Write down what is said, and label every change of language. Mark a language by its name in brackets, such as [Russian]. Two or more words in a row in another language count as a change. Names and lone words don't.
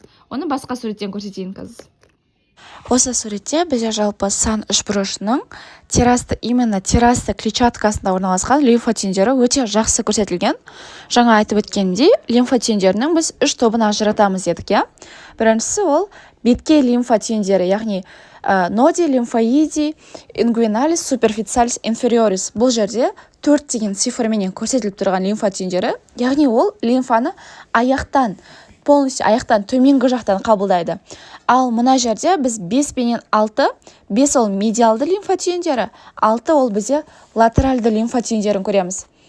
[Kazakh] Оны басқа суреттен көрсетейін қазір. Осы суретте бізде жалпы сан үшбұрышының именно тері асты клетчаткасында орналасқан лимфа түйіндері өте жақсы көрсетілген. Жаңа айтып өткенімдей, лимфа түйіндерінің біз үш тобына ажыратамыз дедік. Біріншісі ол беткей лимфа түйіндері, яғни [Latin] nodi, lymphoidi, inguinalis, superficialis, inferioris. [Kazakh] Бұл жерде 4 деген цифрменен көрсетіліп тұрған лимфа түйіндері, яғни ол лимфаны полностью аяқтан төменгі жақтан қабылдайды. Ал мына жерде біз 5 пенен 6, 5 ол медиалды лимфа түйіндері, 6 ол бізде латеральды лимфа түйіндерін көреміз.